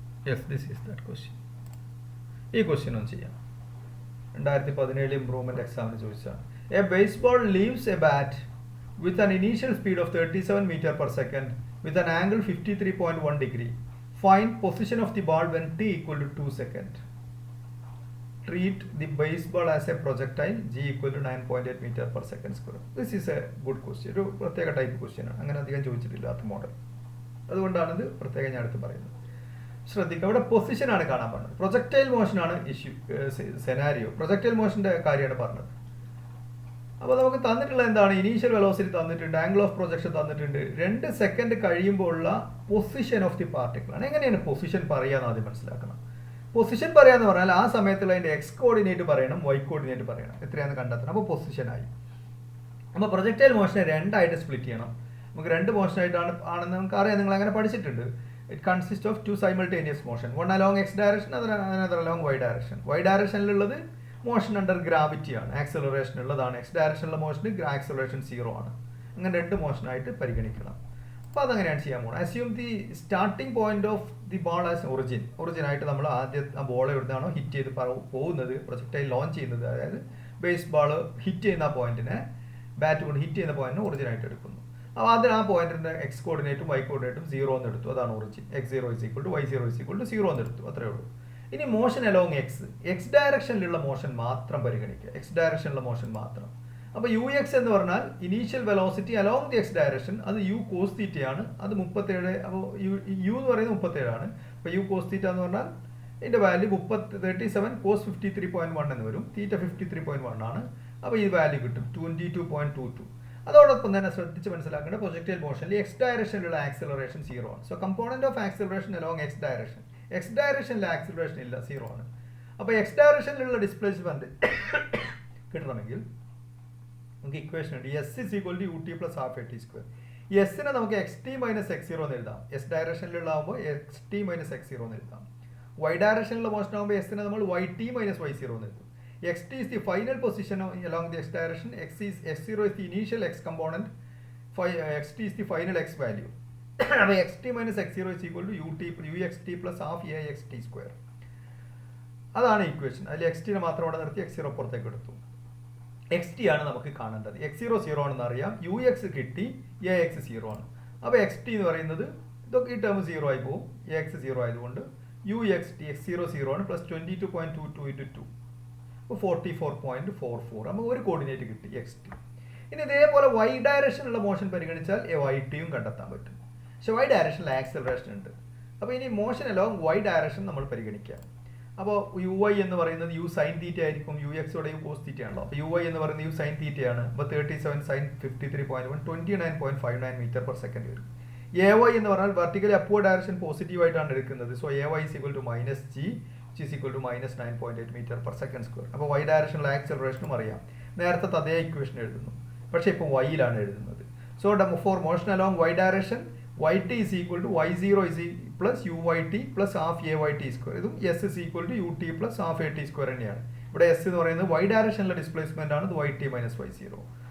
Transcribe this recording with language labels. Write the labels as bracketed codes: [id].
[en] Yes, this is that question. [ml] ഈ question ഒന്ന് ചെയ്യാം. 2017 ഇംപ്രൂവ്മെന്റ് എക്സാമിന് ചോദിച്ചതാണ്. [en] A baseball leaves a bat with an initial speed of 37 metre per second with an angle 53.1 degree. Find position of the ball when t equal to 2 seconds. Treat the baseball as a projectile g equal to 9.8 meter per second square. This is a good question. [ml] ഒരു പ്രത്യേക type question ആണ്. അങ്ങനെ അധികം ചോദിച്ചിട്ടില്ലാത്ത model. അതുകൊണ്ടാണ് ഇത് പ്രത്യേകം ഞാൻ എടുത്ത് പറയുന്നത്. ശ്രദ്ധിക്കുക, ഇവിടെ പൊസിഷനാണ് കാണാൻ പറഞ്ഞത്. Projectile മോഷനാണ് issue, scenario. പ്രൊജക്ടൈൽ മോഷന്റെ കാര്യമാണ് പറഞ്ഞത്. അപ്പോൾ നമുക്ക് തന്നിട്ടുള്ള എന്താണ്? ഇനീഷ്യൽ വെലോസിറ്റി തന്നിട്ടുണ്ട്, ആംഗിൾ ഓഫ് പ്രൊജക്ഷൻ തന്നിട്ടുണ്ട്. 2 സെക്കൻഡ് കഴിയുമ്പോൾ ഉള്ള [en] position of the particle [ml] ആണ്. എങ്ങനെയാണ് പൊസിഷൻ പറയാന്ന് ആദ്യം മനസ്സിലാക്കണം. പൊസിഷൻ പറയാന്ന് പറഞ്ഞാൽ ആ സമയത്തുള്ള അതിന്റെ എക്സ് കോർഡിനേറ്റ് പറയണം, വൈ കോർഡിനേറ്റ് പറയണം, എത്രയാണെന്ന് കണ്ടെത്തണം. അപ്പോൾ പൊസിഷനായി. അപ്പോൾ പ്രൊജക്ടൈൽ മോഷനെ 2 ആയിട്ട് സ്പ്ലിറ്റ് ചെയ്യണം. നമുക്ക് 2 മോഷനായിട്ടാണ് നമുക്ക് അറിയാം, നിങ്ങൾ അങ്ങനെ പഠിച്ചിട്ടുണ്ട്. [en] It consists of 2 simultaneous motion, one along x direction, another along y direction. [ml] Y ഡയറക്ഷനിലുള്ളത് motion under gravity ആണ്, ആക്സലറേഷൻ ഉള്ളതാണ്. എക്സ് ഡയറക്ഷനിലുള്ള മോഷന് ആക്സലറേഷൻ 0 ആണ്. അങ്ങനെ 2 മോഷനായിട്ട് പരിഗണിക്കണം. അപ്പോൾ അതങ്ങനെയാണ് ചെയ്യാൻ പോകുന്നത്. [en] assume the starting point of the ball as origin [ml] ആയിട്ട് നമ്മൾ ആദ്യം ആ ബോൾ എവിടുന്നാണോ ഹിറ്റ് ചെയ്ത് പോകുന്നത്, പ്രൊജക്ടൈൽ ലോഞ്ച് ചെയ്യുന്നത്, അതായത് ബേസ് ബോൾ ഹിറ്റ് ചെയ്യുന്ന പോയിന്റിനെ, ബാറ്റ് കൊണ്ട് ഹിറ്റ് ചെയ്യുന്ന പോയിന്റിനെ ഒറിജിനായിട്ട് എടുക്കുന്നു. അപ്പോൾ അതിന് ആ പോയിന്റിന്റെ എക്സ് കോർഡിനേറ്റും വൈ കോർഡിനേറ്റും 0 എന്ന് എടുത്തു. അതാണ് origin. [en] x0 is equal to y0 is equal to 0 [ml] എന്ന് എടുത്തു. അത്രേ ഉള്ളൂ. ഇനി മോഷൻ അലോങ് എക്സ് ഡയറക്ഷനിലുള്ള മോഷൻ മാത്രം പരിഗണിക്കുക. എക്സ് ഡയറക്ഷനിലുള്ള മോഷൻ മാത്രം. അപ്പോൾ യു എക്സ് എന്ന് പറഞ്ഞാൽ [en] Initial velocity along the x direction. [ml] അത് യു കോസ് തീറ്റയാണ്. അത് 37. അപ്പോൾ യു എന്ന് പറയുന്നത് 37 ആണ്. അപ്പോൾ യു കോസ് തീറ്റ എന്ന് പറഞ്ഞാൽ ഇതിന്റെ വാല്യൂ 37 കോസ് 53.1 എന്ന് വരും. തീറ്റ 53.1 ആണ്. അപ്പോൾ ഈ വാല്യൂ കിട്ടും 22.22. അതോടൊപ്പം തന്നെ ശ്രദ്ധിച്ച് മനസ്സിലാക്കേണ്ട, പ്രൊജക്ടൈൽ മോഷനിൽ എക്സ് ഡയറക്ഷനിലുള്ള ആക്സലറേഷൻ 0 ആണ്. [en] So component of acceleration along x direction. [ml] X ഡയറക്ഷനിലെ acceleration ഇല്ല, 0 ആണ്. അപ്പോൾ എക്സ് ഡയറക്ഷനിലുള്ള ഡിസ്പ്ലേസ്മെന്റ് കിട്ടണമെങ്കിൽ നമുക്ക് ഇക്വേഷൻ ഉണ്ട്. [en] S is equal to u t plus half a t square. [ml] എസിനെ നമുക്ക് എക്സ് ടി മൈനസ് x0 എന്ന് എഴുതാം. S ഡയറക്ഷനിലുള്ളാകുമ്പോൾ X T minus x0 എന്ന് എഴുതാം. വൈ ഡയറക്ഷനിലുള്ള മോഷൻ ആകുമ്പോൾ എസിനെ നമ്മൾ വൈ ടി മൈനസ് y0 എന്ന് എഴുതും. [en] xt is the final position along the x direction. x0 is the initial x component. xt is the final x value. xt minus x0 is equal to uxt plus half axt square. [ml] അതാണ് equation. അതിൽ xt നെ മാത്രം അവിടെ നിർത്തി x0 പുറത്തേക്ക് എടുത്തു. xt ആണ് നമുക്ക് കാണേണ്ടത്. x0 0 ആണെന്ന് അറിയാം, ux കിട്ടി, ax 0 ആണ്. അപ്പോൾ xt എന്ന് പറയുന്നത് ഇതൊക്കെ ഈ ടേം 0 ആയി പോകും. എക്സ് 0 ആയതുകൊണ്ട് യു എക്സ് ടി എക്സ് 0 ആണ് പ്ലസ് 22.22 ഇൻറ്റു 2 അപ്പോൾ 44.44 നമുക്ക് ഒരു കോർഡിനേറ്റ് കിട്ടി എക്സ് ടി. ഇനി ഇതേപോലെ വൈ ഡയറക്ഷനുള്ള മോഷൻ പരിഗണിച്ചാൽ വൈ ടിയും കണ്ടെത്താൻ പറ്റും. പക്ഷെ വൈ ഡയറക്ഷനിൽ ആക്സലറേഷൻ ഉണ്ട്. അപ്പോൾ ഇനി മോഷൻ അലോങ് വൈ ഡയറക്ഷൻ നമ്മൾ പരിഗണിക്കാം. അപ്പോൾ യു വൈ എന്ന് പറയുന്നത് യു സൈൻ തീറ്റ ആയിരിക്കും. യു എക്സോടെ യു കോസ് തീറ്റ ആണല്ലോ. അപ്പോൾ യു വൈ എന്ന് പറയുന്നത് യു സൈൻ തീറ്റയാണ്. അപ്പോൾ 37 സൈൻ 53.1 29.59 മീറ്റർ പെർ സെക്കൻഡ് വരും. എ വൈ എന്ന് പറഞ്ഞാൽ വെർട്ടിക്കലി അപ്വേർഡ് ഡയറക്ഷൻ പോസിറ്റീവ് ആയിട്ടാണ് എടുക്കുന്നത്. [en] So a y is equal to minus g which is equal to minus 9.8 meter per second square. [ml] അപ്പോൾ വൈ ഡയറക്ഷനിൽ ആക്സലറേഷനും അറിയാം. നേരത്തെ അതേ ഇക്വേഷൻ എഴുതുന്നു, പക്ഷേ ഇപ്പോൾ വൈയിലാണ് എഴുതുന്നത്. [en] So for motion along y direction y t is equal to y zero is plus u y t plus half a y t square. [ml] ഇതും [en] s is equal to u t plus half a t square [ml] തന്നെയാണ്. ഇവിടെ S എന്ന് പറയുന്നത് Y ഡയറക്ഷനിലെ displacement ആണ്. ഇത് Y T minus Y zero.